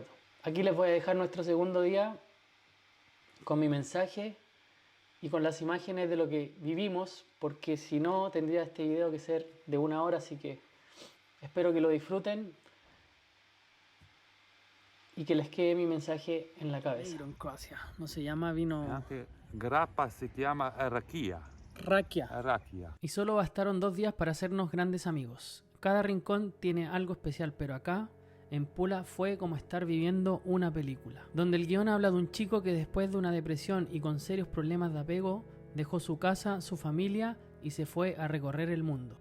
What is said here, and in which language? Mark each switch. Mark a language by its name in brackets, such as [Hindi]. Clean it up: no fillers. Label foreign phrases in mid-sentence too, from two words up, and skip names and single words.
[Spanish] Aquí les voy a dejar nuestro segundo día con mi mensaje y con las imágenes de lo que vivimos, porque si no tendría este video que ser de 1 hora, así que espero que lo disfruten y que les quede mi mensaje en la cabeza. En Croacia, no se llama vino [Italian] Anche grappa si chiama rakia. rakia. Rakia. [Spanish] Y solo bastaron 2 días para hacernos grandes amigos. Cada rincón tiene algo especial, pero acá, en Pula, fue como estar viviendo una película, donde el guión habla de un chico que después de una depresión y con serios problemas de apego, dejó su casa, su familia y se fue a recorrer el mundo.